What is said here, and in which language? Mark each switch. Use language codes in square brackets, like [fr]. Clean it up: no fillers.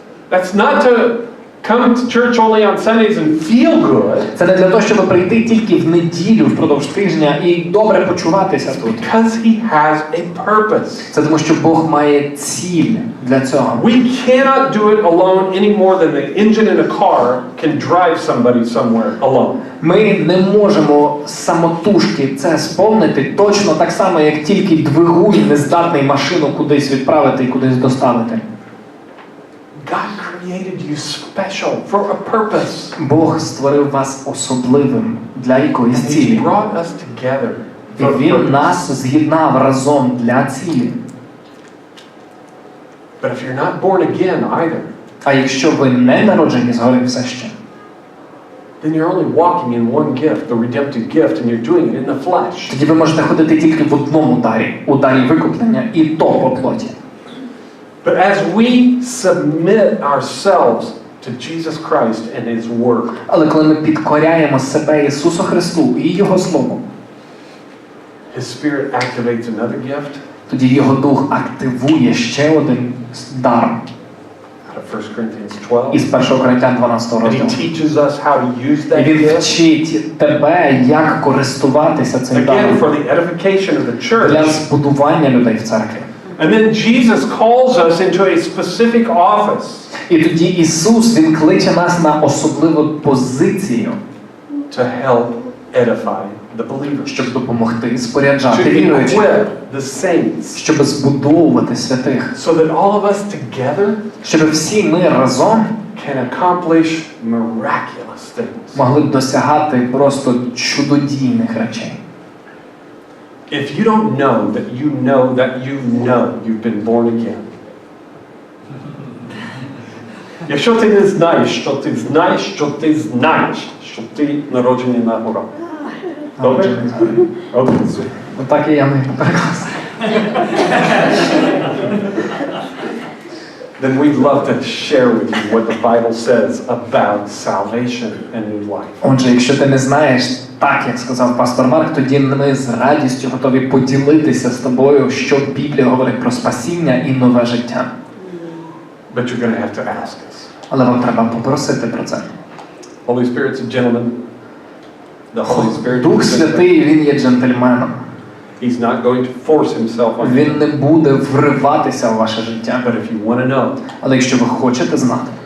[en] That's not to come to church only on Sundays and feel good. [uk] Це не для того, щоб прийти тільки в неділю впродовж тижня і добре почуватися тут. [en] Because He has a purpose. [uk] Це тому, що Бог має ціль для цього. [en] We cannot do it alone any more than the engine in a car can drive somebody somewhere alone. [uk] Ми не можемо самотужки це сповнити точно так само, як тільки двигун не здатний машину кудись відправити і кудись доставити. [en] God created you special for a purpose. [uk] Бог створив вас особливим для якоїсь [en] And He [uk] цілі. [en] brought us together [uk] І [en] for a [uk] Він [en] purpose. [uk] нас з'єднав разом для цілі. [en] But if you're not born again either, [uk] А якщо ви не народжені згори все ще, [en] then you're only walking in one gift, the redemptive gift, and you're doing it in the flesh. [uk] тоді ви можете ходити тільки в одному дарі, у дарі викуплення, і то по плоті. [en] But as we submit ourselves to Jesus Christ and His Word, [uk] Але коли ми підкоряємо себе Ісусу Христу і Його Слову, [en] His Spirit activates another gift [uk] тоді Його Дух активує ще один дар [en] out of 1 Corinthians 12. [uk] із 1 Коринтян 12 [en] And He [uk] розділу. [en] teaches us how to use that [uk] Він [en] gift, [uk] вчить тебе, як користуватися цим [en] again, [uk] даром [en] for the edification of the [uk] для [en] church. [uk] збудування людей в церкві. [en] And then Jesus calls us into a specific office [uk] І тоді Ісус, Він кличе нас на особливу позицію, [en] to help edify the believers, [uk] щоб допомогти [en] to [uk] споряджати віруючих, [en] equip the saints, [uk] щоб збудовувати святих, [en] so that all of us together [uk] щоб всі ми разом [en] can accomplish miraculous things. [uk] могли б досягати просто чудодійних речей. [en] if you don't know that you know that you know you've been born again. [uk] Якщо ти не знаєш, що ти знаєш, що ти знаєш, що ти народжений на гора. Добре? Одразу. Отак і я не прекрасно. [en] Then we'd love to share with you what the Bible says about salvation and new life. [uk] Отже, якщо ти не знаєш, так як сказав пастор Марк, тоді ми з радістю готові поділитися з тобою, що Біблія говорить про спасіння і нове життя. [en] But you're going to have to ask us. [uk] Але вам треба попросити про це. [en] Holy Spirit's a gentleman. The Holy Spirit. [uk] Дух Святий, він є джентльменом. [en] He's not going to force himself on you. [uk] Він не буде вриватися в ваше життя. [en] But if you want to know, [uk] Але якщо ви хочете знати,